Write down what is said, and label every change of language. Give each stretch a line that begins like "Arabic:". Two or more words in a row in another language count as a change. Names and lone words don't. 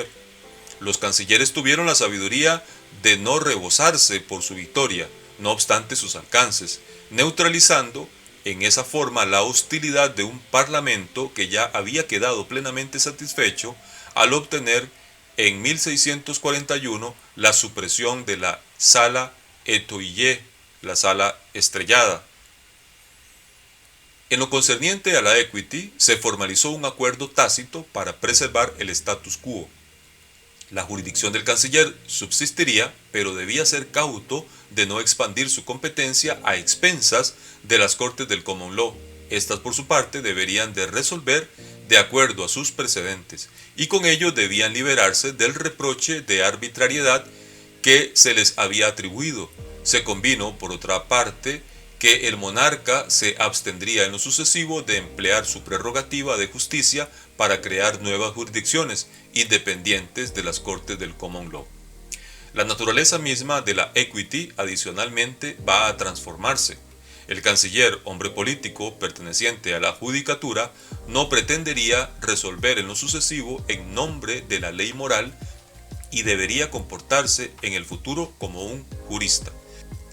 Spanish: Los cancilleres tuvieron la sabiduría de no rebosarse por su victoria, no obstante sus alcances, neutralizando en esa forma la hostilidad de un parlamento que ya había quedado plenamente satisfecho al obtener en 1641 la supresión de la sala étoile, la sala estrellada. En lo concerniente a la equity, se formalizó un acuerdo tácito para preservar el
Latin: status quo.
Spanish: La jurisdicción del canciller subsistiría, pero debía ser cauto de no expandir su competencia a expensas de las cortes del
English: common law.
Spanish: Estas, por su parte, deberían de resolver de acuerdo a sus precedentes, y con ello debían liberarse del reproche de arbitrariedad que se les había atribuido. Se convino, por otra parte, que el monarca se abstendría en lo sucesivo de emplear su prerrogativa de justicia para crear nuevas jurisdicciones independientes de las cortes del
English: common law.
Spanish: La naturaleza misma de la equity adicionalmente va a transformarse. El canciller, hombre político perteneciente a la judicatura, no pretendería resolver en lo sucesivo en nombre de la ley moral y debería comportarse en el futuro como un jurista.